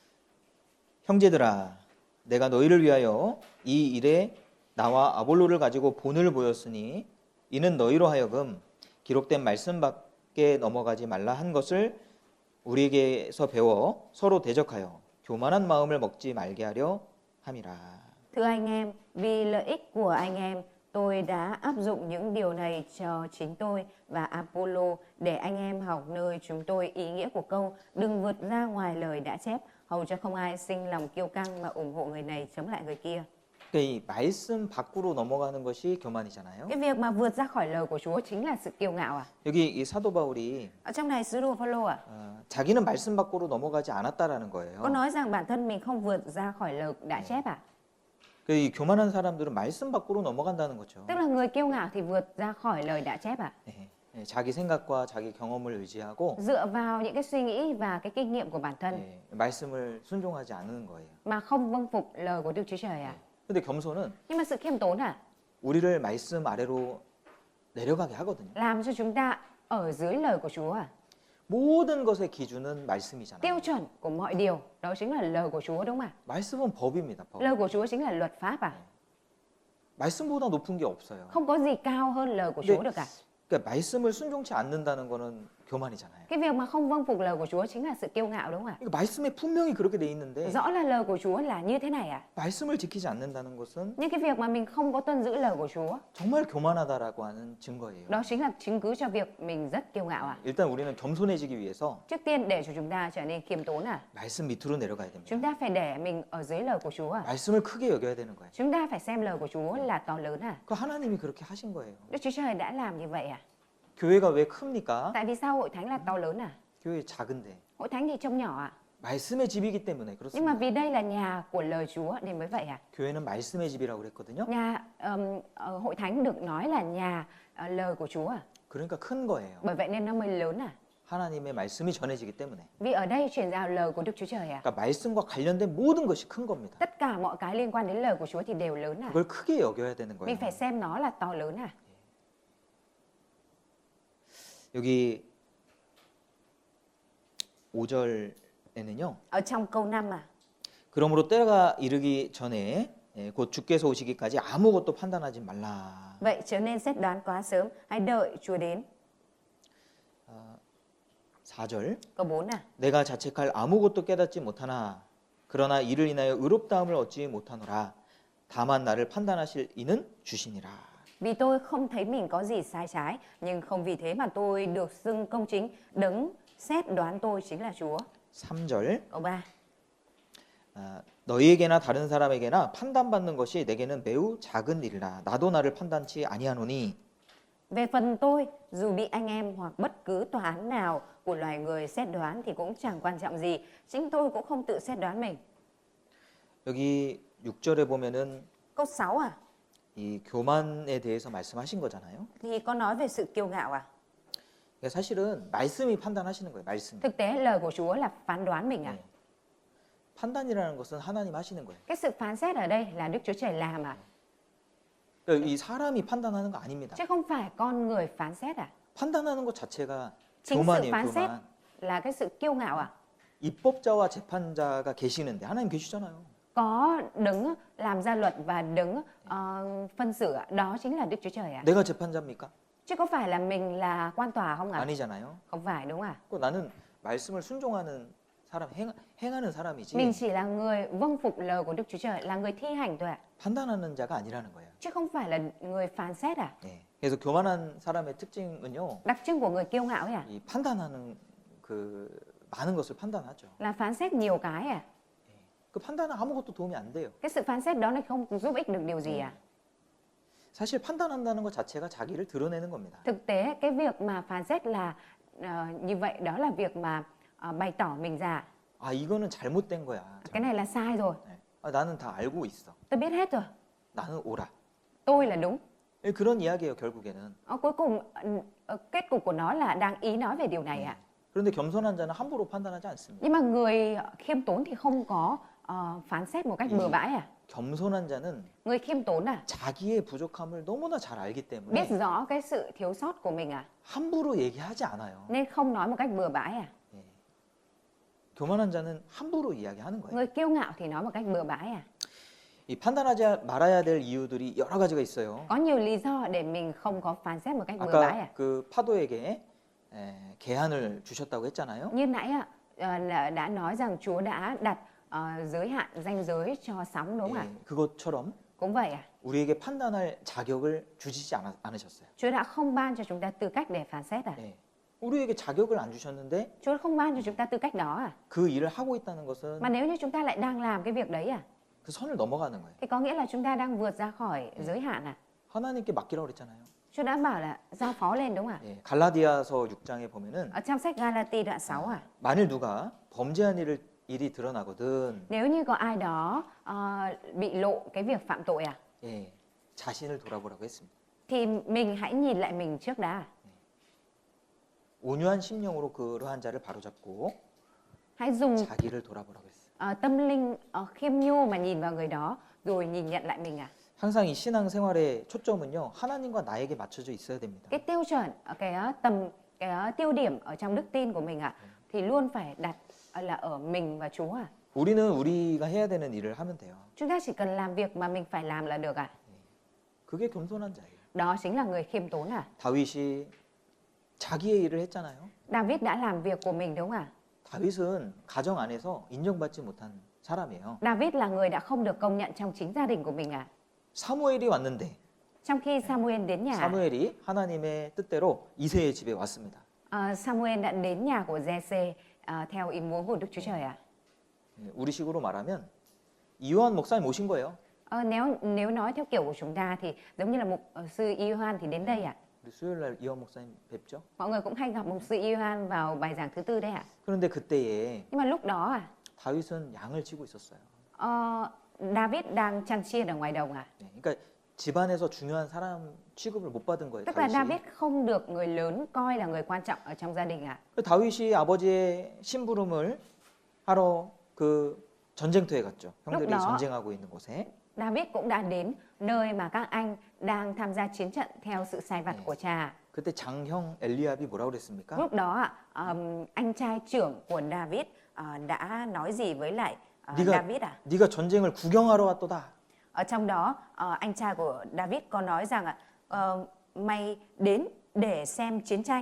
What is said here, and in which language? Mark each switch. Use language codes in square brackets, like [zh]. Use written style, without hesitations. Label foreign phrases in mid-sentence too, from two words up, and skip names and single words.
[ko] 형제들아 내가 너희를 위하여 이 일에 나와 아볼로를 가지고 본을 보였으니 이는 너희로 하여금 기록된 말씀 밖에 넘어가지 말라 한 것을 우리에게서 배워 서로 대적하여 교만한 마음을 먹지 말게 하려 함이라. [vi] Thưa anh em, vì lợi ích của anh em, tôi đã áp dụng những điều này cho chính tôi và Apollo để anh em học nơi chúng tôi ý nghĩa của câu đừng vượt ra ngoài lời đã chép, hầu cho không ai sinh lòng kiêu căng mà ủng hộ người này chống lại người kia. [ko] 이 말씀 밖으로 넘어가는 것이 교만이잖아요. [vi] Cái việc mà vượt ra khỏi lời của Chúa chính là sự kiêu ngạo à? [ko] 여기 이 사도 바울이 [vi] Ở trong này sứ đồ Phaolô [ko] 자기는 말씀 밖으로 넘어가지 않았다라는 [vi] có [ko] 거예요. [vi] nói rằng bản thân mình không vượt ra khỏi lời đã chép à? [ko] 이 교만한 사람들은 말씀 밖으로 넘어간다는 거죠. [vi] Tức là người kiêu ngạo thì vượt ra khỏi lời đã chép à? [ko] 자기 생각과 자기 경험을 의지하고 [vi] Dựa vào những cái suy nghĩ và cái kinh nghiệm của bản thân [ko] 말씀을 순종하지 않는 거예요. [vi] mà không vâng phục lời của Đức Chúa Trời à? [ko] 근데 겸손은 [vi] Nhưng mà sự khiêm tốn [ko] 우리를 말씀 아래로 내려가게 하거든요. [vi] làm cho chúng ta ở dưới lời của Chúa à? [ko] 모든 것의 기준은 말씀이잖아요. [vi] Tiêu chuẩn của mọi điều đó chính là lời của Chúa đúng không ạ? [ko] 말씀은 법입니다. 법. [vi] Lời của Chúa chính là luật pháp à? [ko] 말씀보다 높은 게 없어요. [vi] Không có gì cao hơn lời của Chúa được cả. [ko] 그러니까 말씀을 순종치 않는다는 거는 교만이잖아요. [vi] Cái việc mà không vâng phục lời của Chúa chính là sự kiêu ngạo đúng không ạ? [ko] 그러니까 말씀에 분명히 그렇게 돼 있는데 [vi] Rõ là lời của Chúa là như thế này à? [ko] 말씀을 지키지 않는다는 것은 [vi] Nhưng cái việc mà mình không có tuân giữ lời của Chúa, [ko] 정말 교만하다라고 하는 증거예요. [vi] đó chính là chứng cứ cho việc mình rất kiêu ngạo à? [ko] 일단 우리는 겸손해지기 위해서 [vi] Trước tiên để cho chúng ta trở nên khiêm tốn [ko] 말씀 밑으로 내려가야 됩니다. [vi] chúng ta phải để mình ở dưới lời của Chúa [ko] 말씀을 크게 여겨야 되는 거예요. [vi] Chúng ta phải xem lời của Chúa là to lớn [ko] 그 하나님이 그렇게 하신 거예요. [vi] Đức Chúa Trời đã làm như vậy [ko] 교회가 왜 큽니까? [vi] Tại vì sao hội thánh là to lớn [ko] 교회 작은데 [vi] Hội thánh thì trông nhỏ [ko] 말씀의 집이기 때문에 [vi] Nhưng mà [ko] 그렇습니다. [vi] vì đây là nhà của lời Chúa nên mới vậy [ko] 교회는 말씀의 집이라고 그랬거든요. [vi] Nhà hội thánh được nói là nhà lời của Chúa [ko] 그러니까 큰 거예요. [vi] Bởi vậy nên nó mới lớn [ko] 하나님의 말씀이 전해지기 때문에. [vi] Vì ở đây truyền giao lời của Đức Chúa Trời [ko] 그러니까 말씀과 관련된 모든 것이 큰 겁니다. [vi] Tất cả mọi cái liên quan đến lời của Chúa thì đều lớn [ko] 그걸 크게 여겨야 되는 거예요. [vi] Mình phải xem nó là to lớn [ko] 여기 5절에는요. [vi] Ở trong câu 5 [ko] 그러므로 때가 이르기 전에 곧 주께서 오시기까지 아무것도 판단하지 말라. [vi] Vậy trở nên xét đoán quá sớm Hãy đợi Chúa đến [ko] 4절 [vi] Câu 4 [ko] 내가 자책할 아무것도 깨닫지 못하나 그러나 이를 인하여 의롭다함을 얻지 못하노라. 다만 나를 판단하실 이는 주시니라. [vi] Vì tôi không thấy mình có gì sai trái Nhưng không vì thế mà tôi được xưng công chính Đấng xét đoán tôi chính là Chúa [ko] 3절 [vi] Câu 3 [ko] 너희에게나 다른 사람에게나 판단받는 것이 내게는 매우 작은 일이라. 나도 나를 판단치 아니하노니. [vi] Về phần tôi, dù bị anh em hoặc bất cứ tòa án nào của loài người xét đoán thì cũng chẳng quan trọng gì. Chính tôi cũng không tự xét đoán mình. [ko] 여기 6절에 보면은 [vi] Câu 6 [ko] 이 교만에 대해서 말씀하신 거잖아요. [vi] thì có nói về sự kiêu ngạo [ko] 그러니까 사실은 말씀이 판단하시는 거예요. 말씀. [vi] Thực tế lời của Chúa là phán đoán mình [ko] 네. 판단이라는 것은 하나님 하시는 거예요. [vi] Cái sự phán xét ở đây là Đức Chúa Trời làm [ko] 그러니까 이 사람이 판단하는 거 아닙니다. [vi] Chứ không phải con người phán xét [ko] 판단하는 것 자체가 [vi] Chính sự [ko] 교만이에요. [vi] phán xét [ko] 교만. [vi] là cái sự kiêu ngạo [ko] 입법자와 재판자가 계시는데 하나님 계시잖아요. [vi] Có đấng làm ra luật và đấng phân xử đó chính là Đức Chúa Trời [ko] 내가 재판자입니까? [vi] Chứ có phải là mình là quan tòa không [ko] 아니잖아요. [vi] Không phải đúng [ko] 그 나는 말씀을 순종하는 사람, 행하는 사람이지. [vi] Mình chỉ là người vâng phục lời của Đức Chúa Trời, là người thi hành thôi [ko] 판단하는 자가 아니라는 거예요. [vi] Chứ không phải là người phán xét [ko] 네. 그래서 교만한 사람의 특징은요. [vi] Đặc trưng của người kiêu ngạo [ko] 이 판단하는 그 많은 것을 판단하죠. [vi] là phán xét nhiều cái [ko] 그 판단은 아무것도 도움이 안 돼요. [vi] Cái sự phán xét đó nó không giúp ích được điều gì à? [ko] 사실 판단한다는 것 자체가 자기를 드러내는 겁니다. [vi] Thực tế cái việc mà phán xét là như vậy đó là việc mà bày tỏ mình ra. [ko] 아, 이거는 잘못된 거야. [vi] Cái này là sai rồi. [ko] 네. 아, 나는 다 알고 있어. [vi] Tôi biết hết rồi. [ko] 나는 옳아. [vi] Tôi là đúng. [ko] 예, 그런 이야기예요, 결국에는. [vi] Cuối cùng kết cục của nó là đang ý nói về điều này ạ. [ko] 그런데 겸손한 자는 함부로 판단하지 않습니다. [vi] Nhưng mà người khiêm tốn thì không có phán xét một cách bừa bãi à? [ko] 겸손한 자는 [vi] Người khiêm tốn à? [ko] 자기의 부족함을 너무나 잘 알기 [vi] Biết [ko] 때문에 [vi] rõ cái sự thiếu sót của mình à? [ko] 함부로 얘기하지 않아요. [vi] Nên không nói một cách bừa bãi à? [ko] 예. 교만한 자는 함부로 이야기하는 거예요. [vi] Người kiêu ngạo thì nói một cách bừa bãi à? [ko] 이 판단하지 말아야 될 이유들이 여러 가지가 있어요. [vi] Có nhiều lý do để mình không có phán xét một cách bừa bãi à? [ko] 아까 그 파도에게 계한을 주셨다고 했잖아요. [vi] Như nãy đã nói rằng Chúa đã đặt giới hạn, ranh giới cho sóng đúng không ạ? [ko] 예, 그것처럼 [vi] Cũng vậy à? [ko] 우리에게 판단할 자격을 주시지 않으셨어요. [vi] Chúa đã không ban cho chúng ta tư cách để phán xét à? [ko] 예. 우리에게 자격을 안 주셨는데 [vi] Chúa không ban cho chúng ta tư cách đó à? [ko] 그 일을 하고 있다는 것은 [vi] Mà nếu như chúng ta lại đang làm cái việc đấy à? [ko] 그 선을 넘어가는 거예요. [vi] Thì có nghĩa là chúng ta đang vượt ra khỏi giới hạn à? [ko] 하나님께 맡기라고 그랬잖아요. [vi] Chúa đã bảo là giao phó lên đúng không ạ? [ko] 예, 갈라디아서 6장에 보면은 [vi] Ở trong sách Galati đoạn 6 à? [ko] 만일 누가 범죄한 일이 드러나거든 [vi] Nếu như có ai đó bị lộ cái việc phạm tội à? [ko] 예, 자신을 돌아보라고 했습니다. [vi] Thì mình hãy nhìn lại mình trước đã. [ko] 온유한 심령으로 그러한 자를 바로잡고 [vi] Hãy dùng [ko] 자기를 돌아보라고 했어요. [vi] tâm linh khiêm nhu mà nhìn vào người đó rồi nhìn nhận lại mình à? [ko] 항상 이 신앙 생활의 초점은요 하나님과 나에게 맞춰져 있어야 됩니다. [vi] Cái tiêu chuẩn, cái tiêu điểm ở trong đức tin của mình à thì luôn phải đặt là ở mình và Chúa à? [ko] 우리는 우리가 해야 되는 일을 하면 돼요. [vi] Chúng ta chỉ cần làm việc mà mình phải làm là được à? [ko] 그게 겸손한 자예요. [vi] Đó chính là người khiêm tốn à? [ko] 다윗이 자기의 일을 했잖아요. [vi] David đã làm việc của mình đúng không ạ? [ko] 다윗은 가정 안에서 인정받지 못한 사람이에요. [vi] David là người đã không được công nhận trong chính gia đình của mình à? [ko] 사무엘이 왔는데 [vi] Trong khi Samuel đến nhà, [ko] 사무엘이 하나님의 뜻대로 이새의 집에 왔습니다. [vi] Samuel đã đến nhà của Giê-xê theo ý muốn của Đức Chúa Trời à? [ko] 우리식으로 말하면 이요한 목사님 오신 거예요. [vi] Nếu nói theo kiểu của chúng ta thì giống như là mục sư Ioan thì đến đây ạ. [ko] 우리 수요일 날 이요한 목사님 뵙죠. [vi] Mọi người cũng hay gặp mục sư Ioan vào bài giảng thứ tư đấy ạ. [ko] 그런데 그때에 [vi] Nhưng mà lúc đó [ko] 다윗은 양을 치고 있었어요. [vi] David đang chăn chiên ở ngoài đồng à? [ko] 네, 그러니까 집안에서 중요한 사람 취급을 못 받은 거예요. [vi] Tức là [ko] 다윗이. [vi] David không được người lớn coi là người quan trọng ở trong gia đình à? [ko] 다윗이 아버지의 심부름을 하러 그 전쟁터에 갔죠. 형들이 [vi] lúc đó- [ko] 전쟁하고 있는 곳에. [vi] David cũng đã đến nơi mà các anh đang tham gia chiến trận theo sự sai vặt của cha. [ko] 그때 장형 엘리압이 뭐라고 그랬습니까? [vi] Lúc đó anh trai trưởng của David đã nói gì với lại David à? [ko] 네가 전쟁을 구경하러 왔도다. [vi] Ở trong đó anh trai của David có nói rằng mày đến để xem chiến tranh.